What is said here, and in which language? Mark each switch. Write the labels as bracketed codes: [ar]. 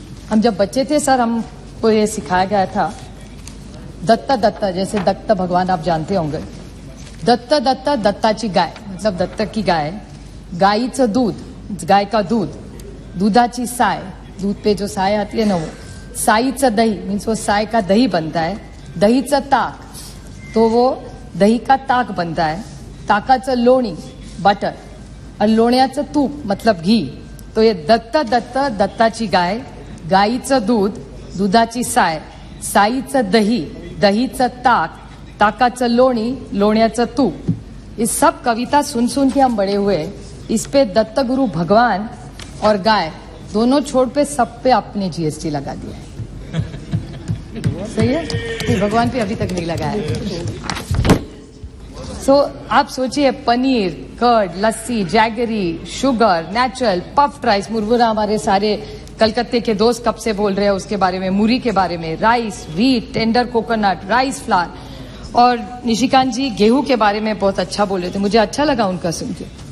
[hi] हम जब बच्चे थे सर हमको ये सिखाया गया था, दत्ता दत्ता, जैसे दत्त भगवान आप जानते होंगे, [mr] दत्त दत्ता दत्ताची गाय, [hi] मतलब दत्तक की गाय, [mr] गाईचं दूध, [hi] गाय का दूध, [mr] दुधाची साय, [hi] दूध पे जो साय आती है ना, वो [mr] साईचं दही, [hi] मीन्स वो साय का दही बनता है, [mr] दहीचं ताक, [hi] तो वो दही का ताक बनता है, [mr] ताकाचं लोणी [hi] बटर, और [mr] लोण्याचं तूप [hi] मतलब घी। तो ये [mr] दत्त दत्त दत्ताची गाय, गाईचं दूध, दुधाची साय, साईचं दही, दहीचं ताक, ताकाचं लोणी, लोण्याचं तूप। [hi] इस सब कविता सुन सुन के हम बड़े हुए। इस पे दत्त गुरु भगवान और गाय दोनों छोड़ पे सब पे आपने जीएसटी लगा दिया है। सही है? तो भगवान पे अभी तक नहीं लगाया है। आप सोचिए, पनीर, कर्ड, लस्सी, jaggery, sugar, natural, puffed rice, मुरमुरा हमारे सारे कलकत्ते के दोस्त कब से बोल रहे हैं उसके बारे में, मुरी के बारे में, rice, wheat, tender coconut, rice flour, और निशिकांत जी गेहूं के बारे में बहुत अच्छा बोल रहे थे, मुझे अच्छा लगा उनका सुन के।